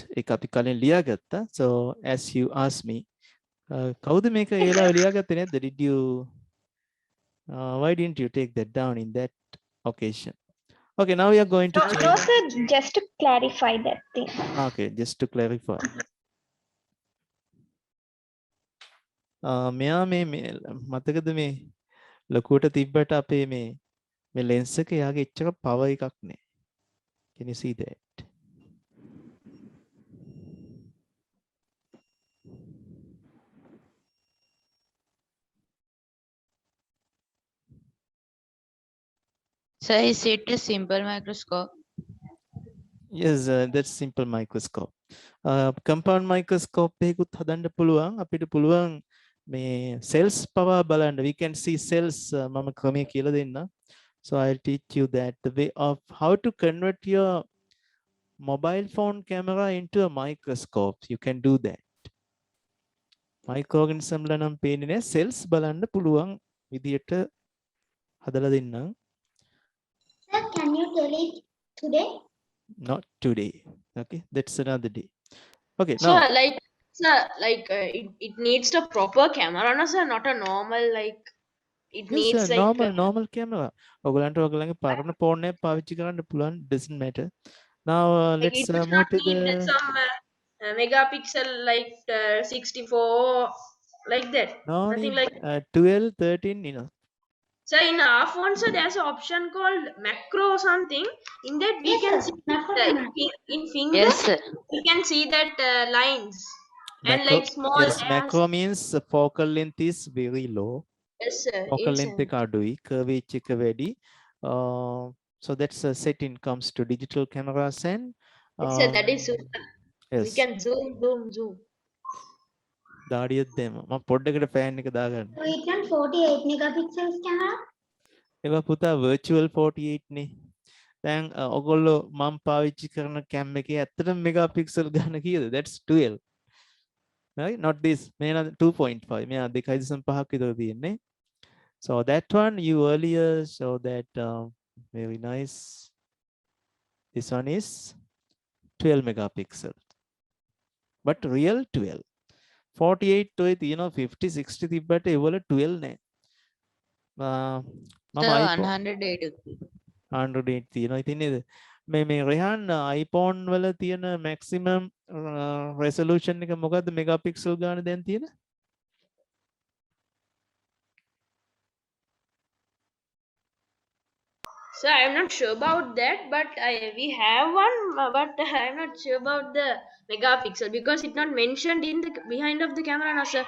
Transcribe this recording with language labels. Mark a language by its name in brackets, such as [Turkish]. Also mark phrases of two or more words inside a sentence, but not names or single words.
[Sinhala] ඒක අපි කලින් ලියාගත්තා. [English] So as you asked me, [Sinhala] කවුද මේක ඒලා ලියාගත්තේ නැද්ද? [English] Did you why didn't you take that down in that occasion? Okay, now we are going to No, change. no, sir, just to clarify that thing. Okay, just to clarify. [Sinhala] මෙයා මේ මතකද මේ ලොකුවට තිබ්බට අපේ මේ lens එක යාගේ එච්චර power එකක් නෑ. [English] Can you see that? So is it a simple microscope? Yes, that's simple microscope. Compound microscope [Sinhala] එකකුත් හදන්න පුළුවන්. අපිට පුළුවන් මේ [English] cells power [Sinhala] බලන්න. [English] We can see cells [Sinhala] මම ක්‍රමය කියලා දෙන්න. [English] So I'll teach you that the way of how to convert your mobile phone camera into a microscope. You can do that. Microorganism [Sinhala] ල නම් පේන්නේ නැහැ. cells බලන්න පුළුවන් විදියට හදලා දෙන්නම්. [English] Sir, can you tell it today? Not today. Okay, that's another day. Okay, So now it needs a proper camera, no sir, not a normal like it yes, needs sir, like normal camera. [Sinhala] ඔයගලන්ට ඔයගලගේ පරණ ෆෝන් එක පාවිච්චි කරන්න පුළුවන්, [English] doesn't matter. Now like let's it does move not to need the some megapixel like 64 like that. no Nothing need like 12, 13, you know. so in our phone, so there's an option called macro or something. In that we Yes, can sir. see Macro that camera. in finger Yes, sir. we can see that lines and Macro, like small yes, as macro means the focal length is very low. yes sir, Focal yes, length sir. [Sinhala] එක අඩුයි, curvature එක වැඩි. [English] So that's a setting comes to digital cameras and Yes, sir, that is super. We yes. can zoom. [Sinhala] දාඩියක් දෙම. මම පොඩ්ඩකට ෆෑන් එක දාගන්න. [English] So it can 48 megapixels camera. [Sinhala] ඒවා පුතා virtual 48 නේ. දැන් ඔයගොල්ලෝ මම පාවිච්චි කරන කැම් එකේ ඇත්තටම මෙගාපික්සල් ගන්න කීයද? [English] That's 12. Right? Not this. [Sinhala] මේන 2.5. මෙයා 2.5ක් විතර තියෙන්නේ. [English] So that one you earlier show that very nice. This one is 12 megapixel. But real 12. 48 to it, you know, 50, 60 [Sinhala] තිබ්බට ඒවල 12 නෑ. මම [English] So iPhone 108. [Sinhala] 108 තියෙනවා. ඉතින් නේද? මේ රෙහාන් iPhone වල තියෙන [English] maximum resolution [Sinhala] එක මොකද්ද megapixel ගාන දැන් තියෙන? [English] So I'm not sure about that, but we have one, but I'm not sure about the megapixel because it's not mentioned in the behind of the camera. No, sir.